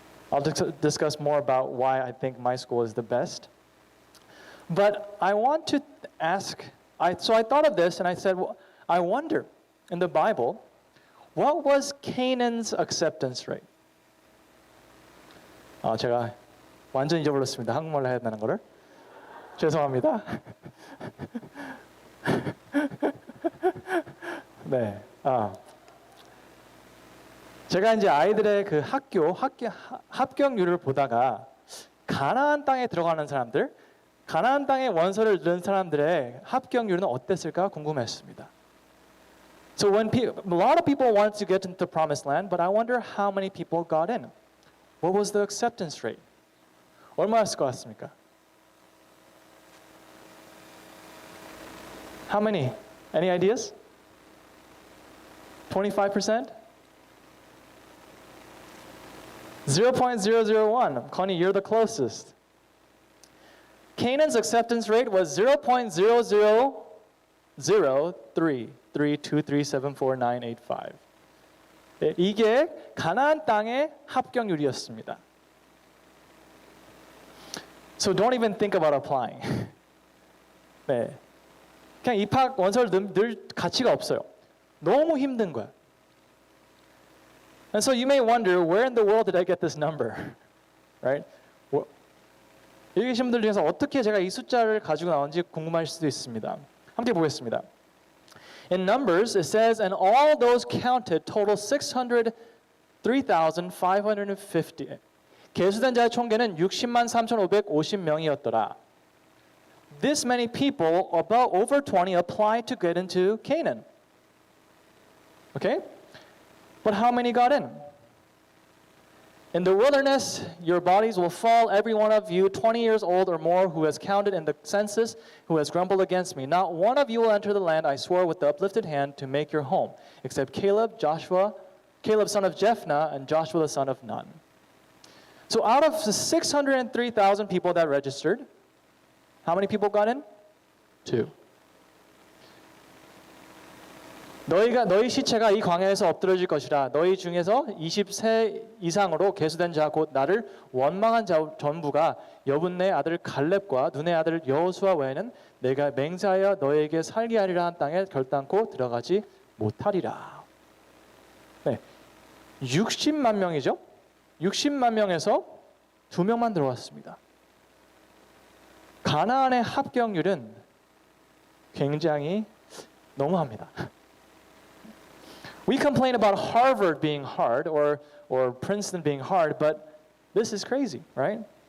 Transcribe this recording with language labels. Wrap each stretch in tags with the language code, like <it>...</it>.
<en>I'll discuss more about why I think my school is the best. But I want to ask, so I thought of this and I said, well, I wonder, in the Bible, what was Canaan's acceptance rate?</en> <ko>제가 완전 잊어버렸습니다. 한국말로 해야 되는 거를. 죄송합니다. 네. 제가 이제 아이들의 그 합격률을 보다가 가나안 땅에 들어가는 사람들, 가나안 땅에 원서를 넣은 사람들의 합격률은 어땠을까 궁금했습니다.</ko> <en>So a lot of people wanted to get into the promised land, but I wonder how many people got in. What was the acceptance rate?</en> <ko>얼마였을 것 같습니까?</ko> <en>How many? Any ideas? 25%? 0.001. Connie, you're the closest. Canaan's acceptance rate was 0.0003. 323749885.</en> <ko>네, 이게 가나안 땅의 합격률이었습니다.</ko> <en>So don't even think about applying.</en> <ko>네, 그냥 입학 원서를 늘 가치가 없어요. 너무 힘든 거야.</ko> <en>And so you may wonder, where in the world did I get this number? Right?</en> <ko>여기 계신 분들 중에서 어떻게 제가 이 숫자를 가지고 나온지 궁금할 수도 있습니다. 함께 보겠습니다.</ko> <en>In Numbers, it says, and all those counted total 603,550.</en> <ko>계수된 자의 총계는 60만 3,550명이었더라.</ko> <en>This many people, about over 20, applied to get into Canaan. Okay? But how many got in? In the wilderness, your bodies will fall, every one of you 20 years old or more who has counted in the census, who has grumbled against me. Not one of you will enter the land I swore with the uplifted hand to make your home, except Caleb, son of Jephthah, and Joshua the son of Nun. So out of the 603,000 people that registered, how many people got in? 2.</en> <ko>너희 시체가 이 광야에서 엎드러질 것이라. 너희 중에서 20세 이상으로 계수된 자 곧 나를 원망한 자 전부가 여분네 아들 갈렙과 눈의 아들 여호수아 외에는 내가 맹세하여 너에게 살게 하리라 한 땅에 결단코 들어가지 못하리라. 네, 60만 명이죠. 60만 명에서 2명만 들어왔습니다. 가나안의 합격률은 굉장히 너무합니다.</ko> <en>We complain about Harvard being hard or Princeton being hard, but this is crazy, right?</en>